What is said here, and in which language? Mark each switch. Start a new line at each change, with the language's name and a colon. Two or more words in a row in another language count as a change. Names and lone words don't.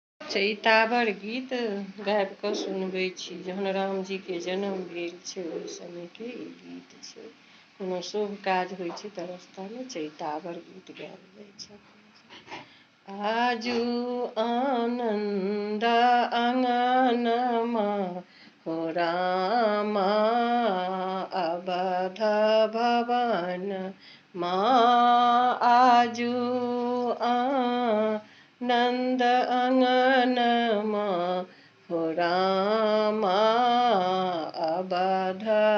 Maithili: चैतावर गीत गाबि कऽ सुनबै छी। जहन रामजीके जन्म भेल छै ओहि समयके ई गीत छै। कोनो शुभ काज होइ छै तऽ रस्तामे चैतावर गीत गायल जाइ छै।
Bhojpuri: आजू आनन्द अंगनमा हो रामा अवध भवन माँ आजू नंद अंगनमा हो रामा अवध